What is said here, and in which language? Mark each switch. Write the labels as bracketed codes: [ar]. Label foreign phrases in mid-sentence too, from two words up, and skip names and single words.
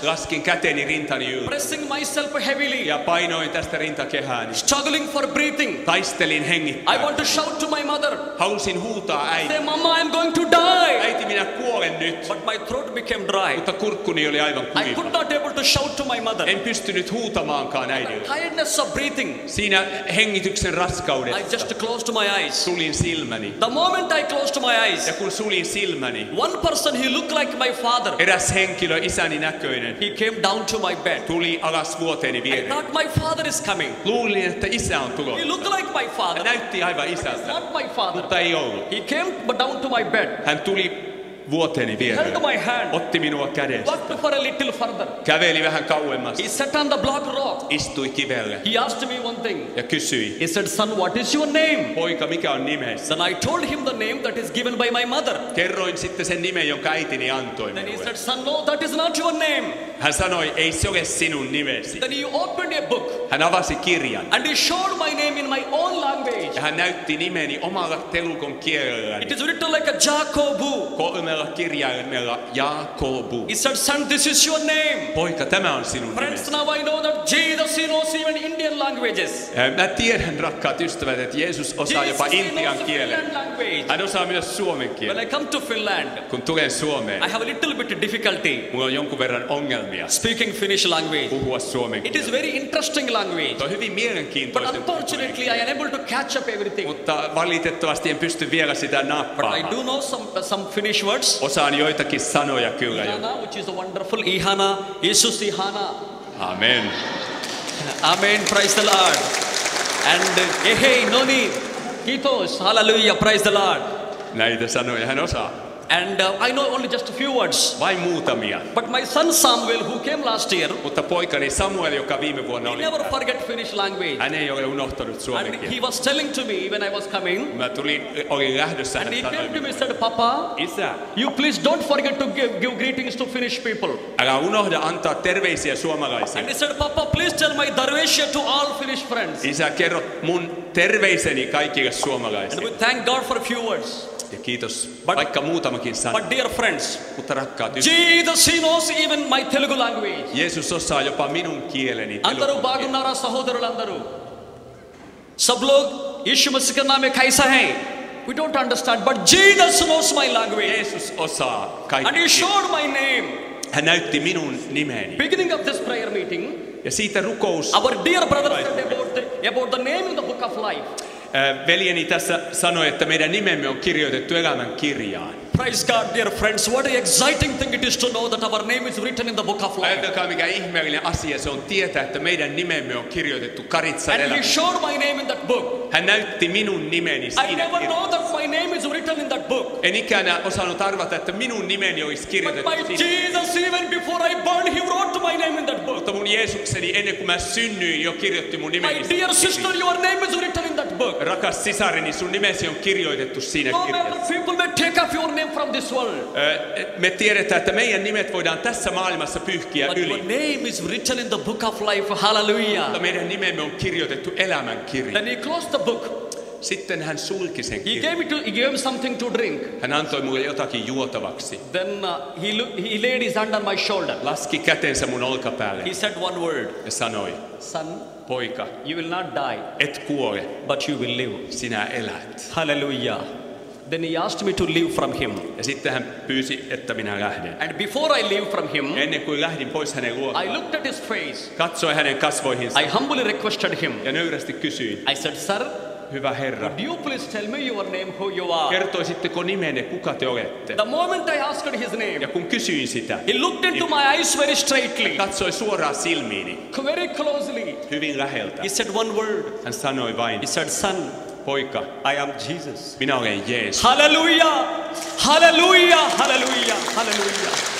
[fi] laskin käteni rintani yllä. [en] pressing myself heavily, [fi] Ja painoin tästä rintakehääni. [en] struggling for breathing. [fi] Taistelin [en] I [fi] hengittää. [en] want to shout to my mother, [fi] Halusin huutaa äiti. [en] say, Mama, I'm going to die. [fi] Äiti, minä kuolen nyt. [en] But my throat became dry. [fi] Mutta kurkkuni oli aivan [en] I could [fi] kuiva. [en] not able to shout to my mother. [fi] En pystynyt huutamaankaan äidille. [en] Tiredness of breathing. [fi] Siinä hengityksen [en] I [fi] raskaudessa [en] just closed my eyes. [fi] sulin silmäni. [en] The moment I closed my eyes, [fi] Ja kun sulin silmäni, [en] one person, he looked like my father. [fi] eräs henkilö, isäni näköinen, [en] He came down to my bed. [fi] tuli alas vuoteeni [en] I [fi] viereen. [en] thought my father is coming. [fi] Luulin, että isä on [en] He [fi] tulossa. [en] looked like my [fi] Hän [en] father. [fi] näytti aivan isältä, [en] Not my father. [fi] mutta ei ollut. [en] He came down to my bed, [fi] Hän tuli vuoteeni viereen, [en] held my hand, [fi] otti minua kädestä, [en] walked for a little further. [fi] käveli vähän kauemmas, [en] He sat on the block rock. [fi] istui kivelle [en] He asked me one thing. [fi] ja kysyi, [en] He said, son, what is your name? [fi] poika, mikä on nimesi? [en] Then I told him the name that is given by my mother. [fi] Kerroin sitten sen nimen, jonka äitini antoi [en] Then he [fi] minulle. [en] said, son, no, that is not your name. [fi] Hän sanoi, ei se ole sinun nimesi. [en] Then he opened a book [fi] Hän avasi kirjan [en] and he showed my name in my own language. [fi] ja hän näytti nimeni omalla telukon [en] It [fi] kielelläni. [en] is written like a Jacobu. [fi] Kolmella kirjaimella Jaakobu. [en] He said, son, this is your name. [fi] Poika, tämä on sinun [en] Friends, [fi] nimesi. [en] now I know that Jesus, he knows even Indian languages. [fi] Mä tiedän, rakkaat ystävät, että Jeesus osaa Jesus, jopa [en] he [fi] intian [en] knows [fi] kielen. [en] Finland language. [fi] Hän osaa myös suomen [en] When [fi] kielen. [en] I come to Finland, [fi] Kun tulen Suomeen, [en] I have a little bit difficulty [fi] mulla on jonkun verran ongelmia [en] speaking Finnish language. [fi] puhua suomen [en] It is [fi] kieltä. [en] very interesting language. [fi] Se on hyvin [en] But [fi] mielenkiintoista, [en] unfortunately, I am able to catch up everything. [fi] mutta valitettavasti en pysty vielä sitä [en] But I [fi] nappaamaan. [en] do know some Finnish words. [fi] Osaan joitakin sanoja kyllä jo. Ihana, [en] which is a wonderful ihana, Jesus ihana. Amen. Amen, praise the Lord. And hey, [fi] noni, kiitos, [en] hallelujah, praise the Lord. [fi] Näitä sanoja hän osaa. [en] And I know only just a few words. [fi] Vain muutamia. [en] But my son Samuel, who came last year, [fi] Mutta poikani Samuel, joka viime vuonna [en] he [fi] oli, [en] never forget Finnish language. [fi] hän ei ole unohtanut suomen [en] And [fi] kieltä. [en] he was telling to me when I was coming, [fi] Mä olin lähdössä, [en] and [fi] hän [en] he [fi] sanoi [en] came to me [fi] minulle, [en] and said, Papa, [fi] isä, [en] you please don't forget to give greetings to Finnish people. [fi] älä unohda antaa terveisiä suomalaisille. [en] And he said, Papa, please tell my Darveshia to all Finnish friends. [fi] Isä, kerro mun terveiseni kaikille [en] And [fi] suomalaisille. [en] we thank God for a few words. [fi] Ja kiitos [en] But- [fi] vaikka muutamakin sana. [en] But dear friends, [fi] Mutta rakkaat ystävät, [en] Jesus, he knows even my Telugu language. [fi] Jeesus osaa jopa minun kieleni. [te] అందరూ బాగున్నారా సహోదరులందరూ? [hi] सब लोग यीशु मसीह के नाम में कैसा है? [en] We don't understand, but Jesus knows my language. [fi] Jeesus osaa [en] And he [fi] kaikki. [en] showed my name. [fi] Hän näytti minun nimeni. [en] Beginning of this prayer meeting, [fi] Ja siitä rukous. [en] our dear brother said about the name in the book of life. [fi] Veljeni tässä sanoi, että meidän nimemme on kirjoitettu elämän kirjaan. [en] Praise God, dear friends. What an exciting thing it is to know that our name is written in the book of life. [fi] Ajatelkaa mikä ihmeellinen asia se on tietää, että meidän nimemme on kirjoitettu Karitsan [en] And he [fi] elämään. [en] showed my name in that book. [fi] Hän näytti minun nimeni [en] I [fi] siinä [en] never [fi] kirjassa. [en] know that my name is written in that book. [fi] En ikään osannut arvata, että minun nimeni olisi [en] But [fi] kirjoitettu [en] my [fi] siinä. [en] Jesus, even before I burned, he wrote my name in that book. [fi] Mutta mun Jeesukseni ennen kuin mä synnyin jo kirjoitti mun nimeni. [en] My dear sister, your name is written in that book. [fi] Rakas sisareni, sun nimesi on kirjoitettu siinä [en] No matter [fi] kirjassa. [en] people may take off your name from this world, [fi] Me tiedetään, että meidän nimet voidaan tässä maailmassa pyyhkiä [en] but your [fi] yli. [en] name is written in the book of life. Hallelujah. [fi] Mutta meidän nimemme on kirjoitettu elämän kirjaan. [en] Then he closed the book. [fi] Sitten hän sulki sen [en] He [fi] kirjan. [en] gave me something to drink. [fi] Hän antoi mulle jotakin juotavaksi. [en] Then he laid his hand on my shoulder. [fi] Laski kätensä mun olkapäälle [en] He said one word, [fi] ja sanoi, [en] son, [fi] poika, [en] you will not die, [fi] et kuole, [en] but you will live. [fi] sinä elät. [en] Hallelujah. Then he asked me to leave from him. [fi] Ja sitten hän pyysi, että minä lähden. [en] And before I leave from him, [fi] Ennen kuin lähdin pois hänen [en] I [fi] luotaan, [en] looked at his face. [fi] katsoin hänen kasvoihinsa [en] I humbly requested him. [fi] ja nöyrästi kysyin, [en] I said, sir, [fi] hyvä Herra, [en] do you please tell me your name, who you are? [fi] kertoisitteko nimenne, kuka te olette? [en] The moment I asked his name, [fi] Ja kun kysyin sitä, [en] he looked into my eyes very straightly, [fi] katsoi suoraan silmiini, [en] very closely. [fi] hyvin läheltä. [en] He said one word. [fi] Hän sanoi vain, [en] He said, son, [fi] poika, [en] I am Jesus. [fi] minä olen Jeesus. [en] Hallelujah! Hallelujah! Hallelujah! Hallelujah!